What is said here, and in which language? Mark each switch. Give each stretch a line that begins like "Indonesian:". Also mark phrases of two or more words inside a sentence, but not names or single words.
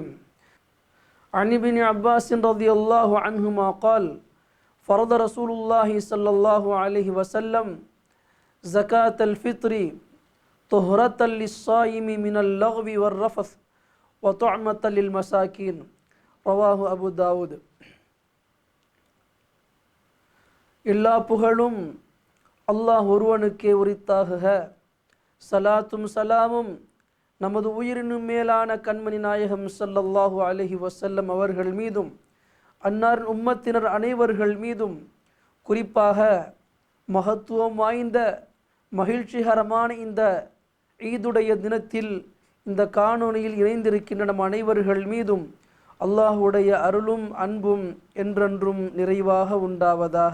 Arabic: عن ابن عباس رضي الله عنهما قال: فرض رسول الله صلى الله عليه وسلم زكاة الفطر طهرة للصائم من اللغو والرفث وطعمة للمساكين. رواه أبو داود.
Tamil: எல்லா புகழும் அல்லாஹ் ஒருவனுக்கே உரித்தாகுக. சலாத்தும் சலாமும் நமது உயிரினும் மேலான கண்மணி நாயகம்
Arabic: صلى الله عليه وسلم
Tamil: அவர்கள் மீதும் அன்னார் உம்மத்தினர் அனைவர்கள் மீதும் குறிப்பாக மகத்துவம் வாய்ந்த மகிழ்ச்சிகரமான இந்த ஈதுடைய தினத்தில் இந்த காணொளியில் இணைந்திருக்கின்ற நம் அனைவர்கள் மீதும் அல்லாஹுடைய அருளும் அன்பும் என்றென்றும் நிறைவாக உண்டாவதாக.